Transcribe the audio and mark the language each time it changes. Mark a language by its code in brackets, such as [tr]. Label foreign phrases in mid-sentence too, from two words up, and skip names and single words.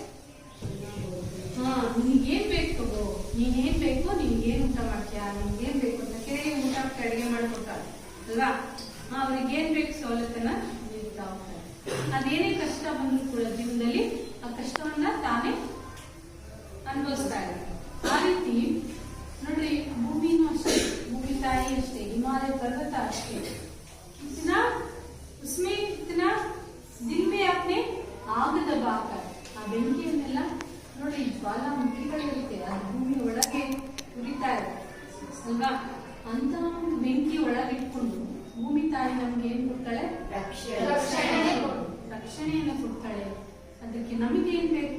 [kn] ನಿನ್ಗೇನ್ ಬೇಕು ತಗೋ, ನೀನೇನ್ ಬೇಕು, ನಿನ್ಗೇನ್ ಊಟ ಮಾಡ್ತೀಯಾ, ನಿನ್ಗೇನ್ ಬೇಕು ಅಂತ ಕೇಳಿ ಊಟ ಅಡಿಗೆ ಮಾಡ್ಕೊಡ್ತಾಳೆ ಅಲ್ವಾ. ಅವ್ರಿಗೇನ್ ಬೇಕು ಸವಲತ್ತನ್ನ ನೀಡ್ತಾ ಹೋಗ್ತಾರೆ. ಅದೇನೇ ಕಷ್ಟ ಬಂದ್ರು ಕೂಡ ಜೀವನದಲ್ಲಿ ಆ ಕಷ್ಟವನ್ನ ತಾನೇ ಅನುಭವಿಸ್ತಾ ಇದ್ದಾರೆ. ಆ ರೀತಿ ನೋಡ್ರಿ, ಭೂಮಿನೂ ಅಷ್ಟೇ, ಭೂಮಿ ತಾಯಿ ಅಷ್ಟೇ, ಹಿಮಾಲಯ ಪರ್ವತ ಅಷ್ಟೇ, [hi] इतना उसमें इतना दिल में अपने आग दबाकर, [kn] ಆ ಬೆಂಕಿಯನ್ನೆಲ್ಲ ನೋಡಿ, ಜ್ವಾಲಾಮುಖಿಗಳಿರುತ್ತೆ, ಅದು ಭೂಮಿ ಒಳಗೆ ಉರಿತಾ ಇರುತ್ತೆ ಅಲ್ವಾ. ಅಂತ ಒಂದು ಬೆಂಕಿ ಒಳಗಿಟ್ಕೊಂಡು ಭೂಮಿ ತಾಯಿ ನಮ್ಗೆ ಏನ್ ಕೊಡ್ತಾಳೆ? ರಕ್ಷಣೆಯನ್ನು ಕೊಡ್ತಾಳೆ. ಅದಕ್ಕೆ ನಮಗೆ ಏನ್ ಬೇಕು?